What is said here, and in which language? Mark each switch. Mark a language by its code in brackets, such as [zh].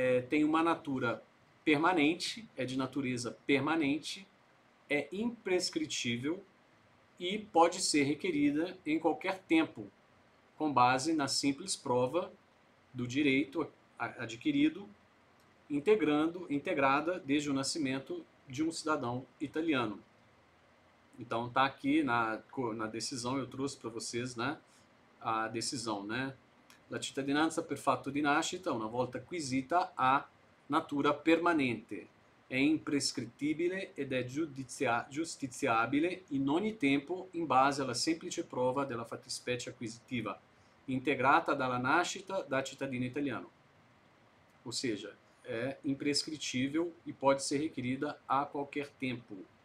[pt] tem uma natura permanente, é de natureza permanente, é imprescritível e pode ser requerida em qualquer tempo, com base na simples prova do direito adquirido, integrada desde o nascimento de um cidadão italiano. Então está aqui na decisão, eu trouxe para vocês, né, a decisão, né? [it] La cittadinanza per fatto di nascita, una volta acquisita, ha natura permanente, è imprescrittibile ed è giustiziabile in ogni tempo in base alla semplice prova della fattispecie acquisitiva, integrata dalla nascita da cittadino italiano. [pt] Ou seja, é imprescritível e pode ser requerida a qualquer tempo.